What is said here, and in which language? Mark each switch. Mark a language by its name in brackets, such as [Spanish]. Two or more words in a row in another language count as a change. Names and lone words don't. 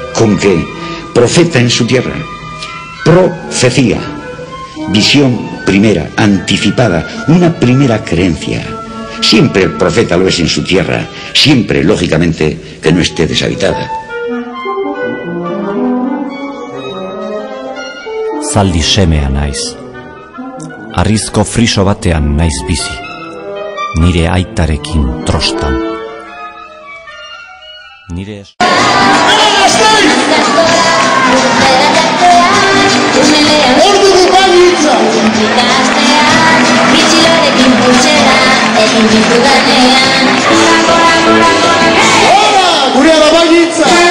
[Spanish] con que profeta en su tierra. Profecía, visión primera, anticipada, una primera creencia. Siempre el profeta lo es en su tierra, siempre, lógicamente, que no esté deshabitada. [Basque] Zaldi semea naiz. Arrizko friso batean naiz bizi. Nire aitarekin trostan. Nire Gurea da bainitza!